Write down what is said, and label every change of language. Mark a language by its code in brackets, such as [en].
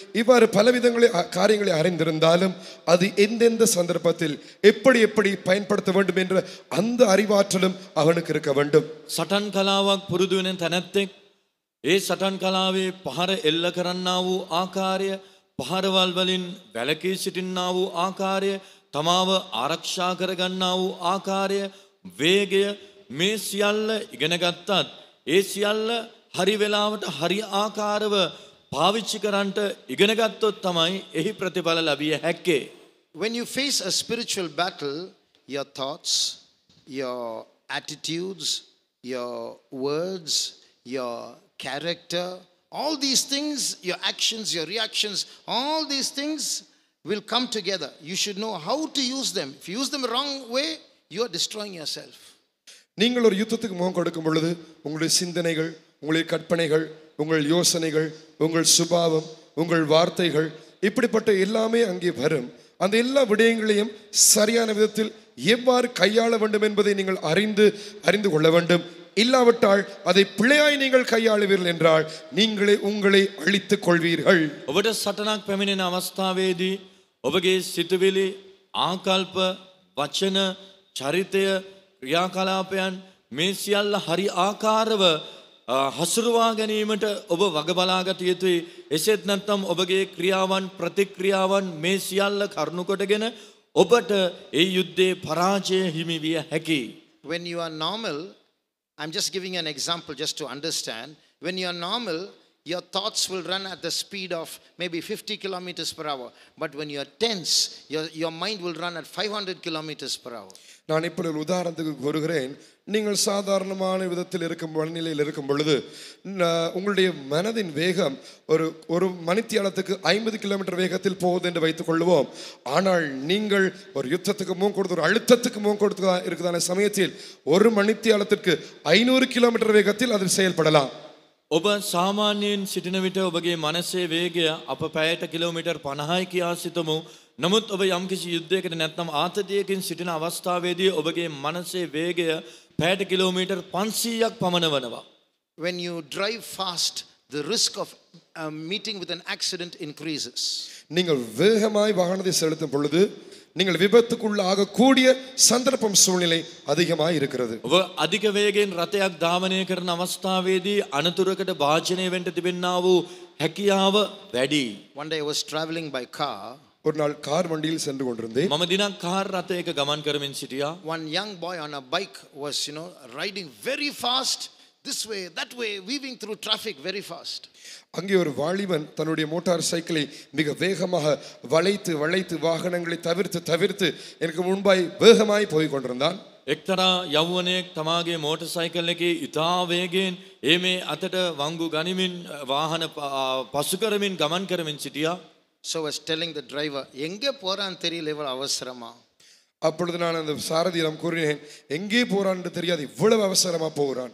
[ta] இவ்வாறு பலவிதங்களை காரியங்களை அறிந்திருந்தாலும் அது எந்தெந்த சந்தர்ப்பத்தில் எப்படி எப்படி பயன்படுத்த வேண்டும் என்ற அந்த அறிவாற்றலும் அவனுக்கு இருக்க வேண்டும். [si] සටන් කලාවක් පුරුදු වෙන තැනැත්තෙක් ඒ සටන් කලාවේ පහර එල්ල කරන්නා වූ ආකාරය, පහරවල් වලින් වැළකී සිටින්නා වූ ආකාරය, තමාව ආරක්ෂා කරගන්නා වූ ආකාරය, වේගය මේ සියල්ල ඉගෙන ගත්තත් ඒ සියල්ල හරි වෙලාවට හරි ආකාරව පාවිච්චි කරන්නට ඉගෙන ගත්තොත් තමයි එහි ප්‍රතිඵල ලැබිය හැක්කේ. [en] When you face a spiritual battle, your thoughts, your attitudes, your words, your character, all these things, your actions, your reactions, all these things will come together. You should know how to use them. If you use them the wrong way, you are destroying yourself. [ta] நீங்கள் ஒரு யுத்தத்துக்கு முகம் கொடுக்கும் பொழுது உங்களுடைய சிந்தனைகள், உங்களுடைய கற்பனைகள், உங்கள் யோசனைகள், உங்கள் சுபாவம், உங்கள் வார்த்தைகள் இப்படிப்பட்ட எல்லாமே அங்கே வரும். அந்த எல்லா விடயங்களையும் சரியான விதத்தில் எவ்வாறு கையாள வேண்டும் என்பதை நீங்கள் அறிந்து கொள்ள வேண்டும். இல்லாவிட்டால் அதை பிழையாய் நீங்கள் கையாளுவீர்கள் என்றால் நீங்களே உங்களை அழித்துக் கொள்வீர்கள். [si] ඔබට සටනක් පැමිණෙන අවස්ථාවේදී ඔබගේ සිතුවිලි, ආකල්ප, වචන, චරිතය, ක්‍රියාකලාපයන් මේ සියල්ල හරි ආකාරව හසුරුවා ගැනීමට ඔබ වග බලාගත යුතුයි. එසේත් නැත්නම් ඔබගේ ක්‍රියාවන්, ප්‍රතික්‍රියාවන් මේ සියල්ල කරුණු කොටගෙන ඔබට ඒ යුද්ධයේ පරාජය හිමි විය හැකියි. [en] When you are normal, I'm just giving an example just to understand. When you are normal, your thoughts will run at the speed of maybe 50 kilometers per hour. But when you are tense, your mind will run at 500 kilometers per hour. [ta] நான் இப்படி ஒரு உதாரணத்துக்கு கூறுகிறேன். நீங்கள் சாதாரணமான விதத்தில் இருக்கும் மனநிலையில் இருக்கும் பொழுது உங்களுடைய மனதின் வேகம் ஒரு மணித்தியாலத்துக்கு 50 கிலோமீட்டர் வேகத்தில் போகுது என்று வைத்துக் கொள்வோம். ஆனால் நீங்கள் ஒரு யுத்தத்துக்கு முகம் கொடுத்து ஒரு அழுத்தத்துக்கு முகம் கொடுத்து இருக்கிறதான சமயத்தில் ஒரு மணித்தியாலத்திற்கு 500 கிலோமீட்டர் வேகத்தில் அதில் செயல்படலாம். [si] ඔබ සාමාන්‍යයෙන් සිටින විට ඔබගේ මනසේ වේගය අප පැයට කිලෝමීටර් 50යි කියා සිතමු. නමුත් ඔබ යම්කිසි යුද්ධයකට නැත්නම් ආතතියකින් සිටින අවස්ථාවේදී ඔබගේ මනසේ වේගය පැයට කිලෝමීටර් 500ක් පමණ වනවා. [en] When you drive fast, the risk of meeting with an accident increases. [ta] நீங்கள் வேகமாய் வாகனத்தை செலுத்தும் பொழுது நீங்கள் விபத்துக்குள்ளாக கூடிய சந்தர்ப்பம் சூழ்நிலை அதிகமாக இருக்கிறது. [si] ඔබ අධික වේගයෙන් රථයක් ධාවනය කරන අවස්ථාවේදී අනතුරකට භාජනය වෙන්න තිබෙනා වූ හැකියාව වැඩි. [en] One day I was traveling by car. [ta] ஒரு நாள் கார் வண்டியில் சென்று கொண்டிருந்தேன். [si] මම දිනක් කාර් රථයක ගමන් කරමින් සිටියා. [en] One young boy on a bike was, riding very fast, this way, that way, weaving through traffic very fast. [ta] அங்கே ஒரு வாலிபன் தன்னுடைய மோட்டார் சைக்கிளை மிக வேகமாக வளைத்து வாகனங்களை தவிர்த்து எனக்கு முன்பாய் வேகமாய் போய் கொண்டிருந்தான். [si] එක්තරා යෞවනයෙක් තමාගේ මෝටර් සයිකල් එකේ ඉතා වේගයෙන් මේ අතට වංගු ගනිමින් වාහන පසු කරමින් ගමන් කරමින් සිටියා. [en] So I was telling the driver, [ta] எங்கே போறான் தெரியல இவ்வளவு அவசரமா. அப்பொழுது நான் அந்த சாரதியிடம் கூறினேன், எங்கே போறான்னு தெரியாது, இவ்வளவு அவசரமா போகிறான்.